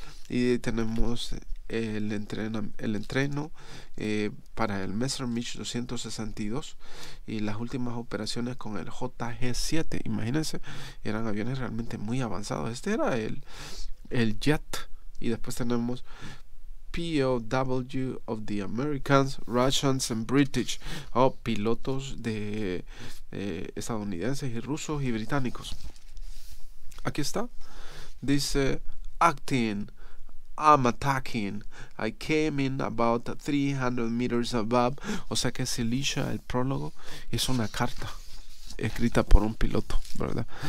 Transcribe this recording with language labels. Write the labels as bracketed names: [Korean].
[Spanish] Y tenemos el entreno para el Messerschmitt 262 y las últimas operaciones con el JG-7. Imagínense, eran aviones realmente muy avanzados. Este era el el jet, y después tenemos [English] POW of the Americans, Russians and British, [Spanish] pilotos de estadounidenses y rusos y británicos. Aquí está, dice [English] acting, I'm attacking, I came in about 300 meters above. [Spanish] O sea que Cilicia, el prólogo, es una carta escrita por un piloto, ¿verdad?